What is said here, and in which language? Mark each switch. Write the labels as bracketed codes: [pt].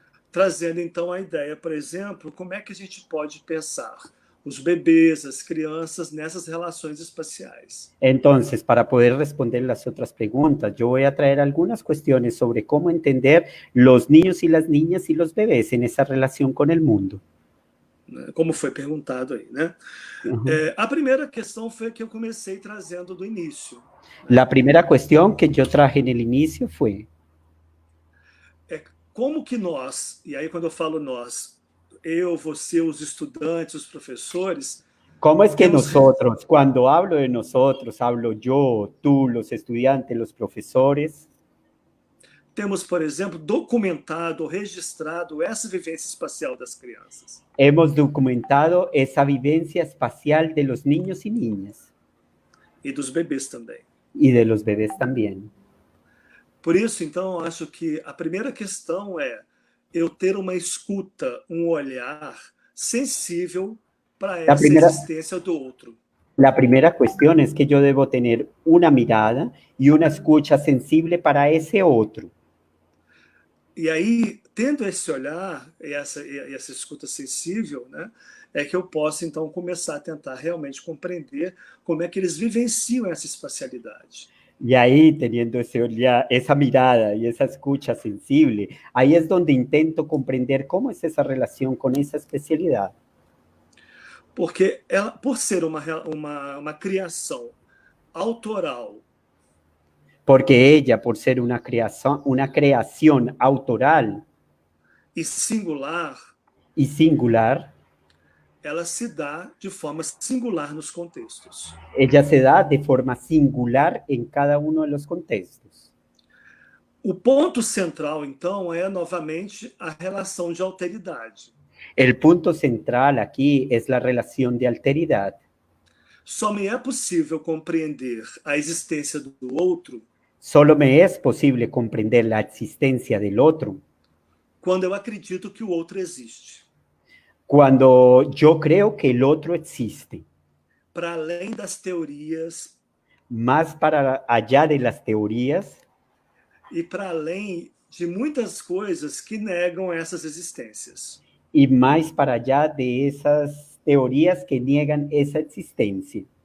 [pt] Trazendo, então, a ideia, por exemplo, como é que a gente pode pensar os bebês, as crianças, nessas relações espaciais. [es] Entonces, para poder responder las otras preguntas, yo voy a traer algunas cuestiones sobre cómo entender los niños y las niñas y los bebés en esa relación con el mundo. [pt] Como foi perguntado aí, né? A primeira questão foi a que eu comecei trazendo do início. [es] La primera cuestión que yo traje en el inicio fue [pt] como que nós, e aí quando eu falo nós, eu, você, os estudantes, os professores... [es] ¿Cómo es que nosotros, cuando hablo de nosotros, hablo yo, tú, los estudiantes, los profesores? [pt] Temos, por exemplo, documentado, registrado essa vivência espacial das crianças. [es] Hemos documentado esa vivencia espacial de los niños y niñas. [pt] E dos bebês também. [es] Y de los bebés también. [pt] Por isso, então, acho que a primeira questão é eu ter uma escuta, um olhar sensível para essa existência do outro. [es] La primera cuestión es que yo debo tener una mirada y una escucha sensible para ese otro. [pt] E aí, tendo esse olhar e essa escuta sensível, né, é que eu posso, então, começar a tentar realmente compreender como é que eles vivenciam essa espacialidade. [es] Y ahí, teniendo esa mirada y esa escucha sensible, ahí es donde intento comprender cómo es esa relación con esa especialidad. [pt] Porque ela, por ser uma criação autoral, [es] porque ella, por ser una creación autoral [pt] y singular, ela se dá de forma singular nos contextos. [es] Ella se da de forma singular en cada uno de los contextos. [pt] O ponto central, então, é novamente a relação de alteridade. [es] El punto central aquí es la relación de alteridad. [pt] Só me é possível compreender a existência do outro. [es] Solo me es posible comprender la existencia del otro. [pt] Quando eu acredito que o outro existe. [es] Cuando yo creo que el otro existe. [pt] Para além das teorias. [es] Más para allá de las teorías. [pt] E para além de muitas coisas que negam essas existências. [es] Y más para allá de esas teorías que niegan esa existencia.